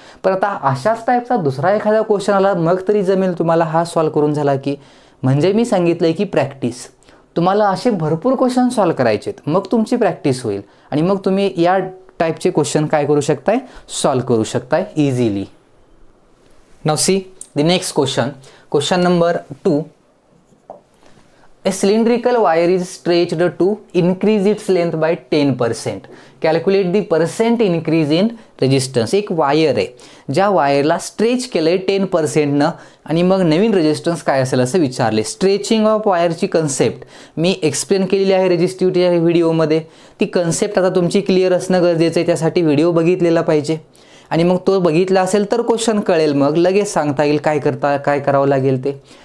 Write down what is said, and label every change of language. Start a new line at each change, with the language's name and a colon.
Marathi: पण आता अशाच टाईपचा दुसरा एखादा क्वेश्चन आला मग तरी जमेल तुम्हाला, हा सॉल्व करून झाला की. म्हणजे मी सांगितलं आहे की प्रॅक्टिस, तुम्हाला असे भरपूर क्वेश्चन सॉल्व करायचे आहेत, मग तुमची प्रॅक्टिस होईल आणि मग तुम्ही या टाईपचे क्वेश्चन काय करू शकताय, सॉल्व करू शकताय easily.
English: Now see the next question, question number 2. A cylindrical wire is stretched to increase its length by 10%. Calculate the percent increase in resistance.
Marathi: एक वायर आहे, ज्या वायरला स्ट्रेच केलं आहे 10%नं आणि मग नवीन रेजिस्टन्स काय असेल असं विचारले. स्ट्रेचिंग ऑफ वायरची कन्सेप्ट मी एक्सप्लेन केलेली आहे रेजिस्टिव्हिटीच्या व्हिडिओमध्ये. ती कन्सेप्ट आता तुमची क्लिअर असणं गरजेचं आहे, त्यासाठी व्हिडिओ बघितलेला पाहिजे आणि मग तो बघितला असेल तर क्वेश्चन कळेल, मग लगेच सांगता येईल काय करावं लागेल ते.